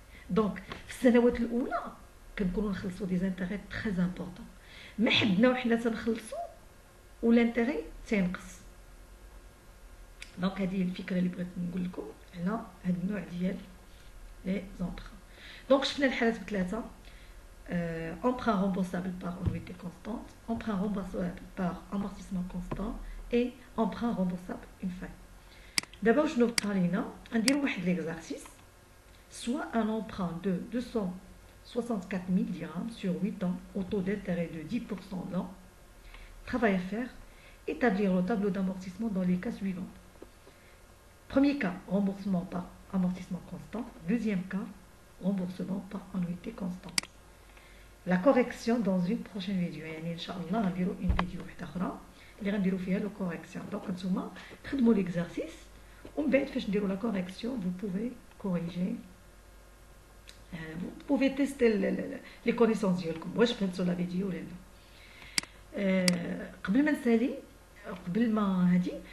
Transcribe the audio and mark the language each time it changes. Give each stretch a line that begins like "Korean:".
Arabic: دونك في السنوات الاولى كنكونوا نخلصوا دي زانتيغي تري امبورطون. ما حدنا وحنا تنخلصوا ولانتيغي تينقص. دونك هذه الفكره اللي بغيت نقول لكم على هذا النوع ديال لي زونطرا. دونك شفنا الحالات بثلاثه:
French: emprunt remboursable par annuité constante, emprunt remboursable par amortissement constant et emprunt remboursable une fin.
Arabic: دابا شنو بقى لينا؟ غنديروا واحد ليكزارسيس
French: soit un emprunt de 264,000 dirhams sur 8 ans au taux d'intérêt de 10% l'an. Travail à faire: établir le tableau d'amortissement dans les cas suivants. Premier cas, remboursement par amortissement constant. Deuxième cas, remboursement par annuité constante. La correction dans une prochaine vidéo.
Arabic: يعني ان شاء الله غنديروا
French: une vidéo
Arabic: واحده اخرى اللي غنديروا فيها لو كوريكسيون. دونك نتوما تخدموا ليكزارسيس ومن بعد فاش نديروا لا كوريكسيون
French: vous pouvez corriger. vous pouvez tester les connaissances
Arabic: ديالكم واش فهمتوا لا فيديو ولا لا. قبل ما نسالي قبل ما هادي